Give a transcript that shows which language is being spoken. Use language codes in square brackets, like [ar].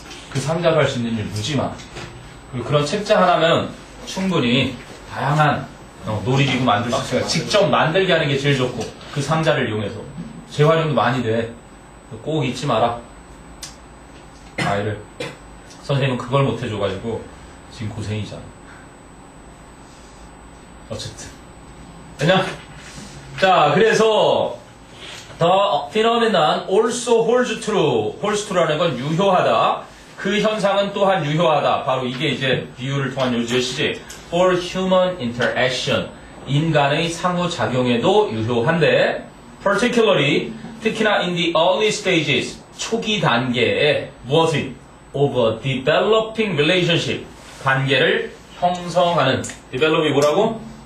[ko] 그 상자로 할 수 있는 일 무지 많아. 그리고 그런 책자 하나면 충분히 다양한 놀이기구 만들 수 있으니까 직접 만들게 하는 게 제일 좋고 그 상자를 이용해서 재활용도 많이 돼. 꼭 잊지 마라. 아이를. 선생님은 그걸 못 해줘가지고 지금 고생이잖아. 어쨌든. 됐냐? 자, 그래서 [en] The phenomenon also holds true. [ko] holds true라는 건 유효하다. 그 현상은 또한 유효하다. 바로 이게 이제 비유를 통한 요지시지. [en] For human interaction. [ko] 인간의 상호작용에도 유효한데 particularly 특히나 [en] in the early stages [ko] 초기 단계에 무엇이 [en] of a developing relationship [ko] 관계를 형성하는 develop이 뭐라고?